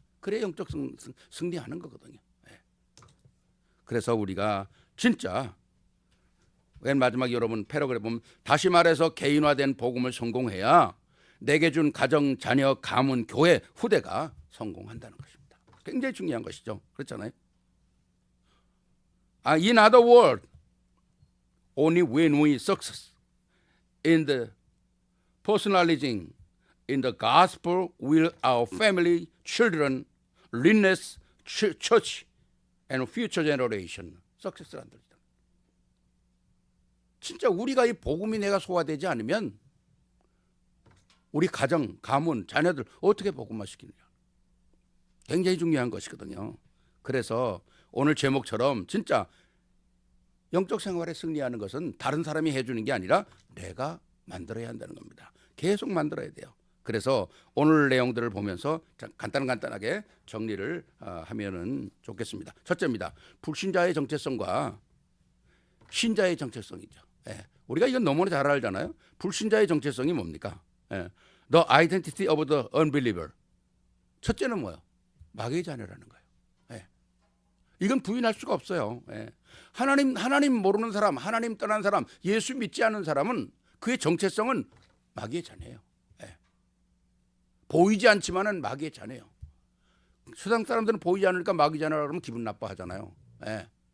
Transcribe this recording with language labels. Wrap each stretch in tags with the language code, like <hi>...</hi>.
<ko>그래야 영적 승리하는 거거든요. 예. 그래서 우리가 진짜 맨 마지막 여러분 패러그래프 보면 다시 말해서 개인화된 복음을 성공해야 내게 준 가정, 자녀, 가문, 교회, 후대가 성공한다는 것입니다. 굉장히 중요한 것이죠. 그렇잖아요.</ko> <en>In other words, only when we success in the personalizing in the gospel will our family, children, lineage, church, and future generation success한다.</en> <ko>진짜 우리가 이 복음이 내가 소화되지 않으면 우리 가정, 가문, 자녀들 어떻게 복음화시키느냐. 굉장히 중요한 것이거든요. 그래서 오늘 제목처럼 진짜 영적 생활에 승리하는 것은 다른 사람이 해주는 게 아니라 내가 만들어야 한다는 겁니다. 계속 만들어야 돼요. 그래서 오늘 내용들을 보면서 간단하게 정리를 하면은 좋겠습니다. 첫째입니다. 불신자의 정체성과 신자의 정체성이죠. 예. 우리가 이건 너무나 잘 알잖아요. 불신자의 정체성이 뭡니까? 예.</ko> <en>The identity of the unbeliever.</en> <ko>첫째는 뭐예요? 마귀의 자녀라는 거예요. 예. 이건 부인할 수가 없어요. 예. 하나님 모르는 사람, 하나님 떠난 사람, 예수 믿지 않는 사람은 그의 정체성은 마귀의 자녀예요. 예. 보이지 않지만은 마귀의 자녀예요. 세상 사람들은 보이지 않으니까 마귀 자녀라고 그러면 기분 나빠하잖아요. 예.</ko>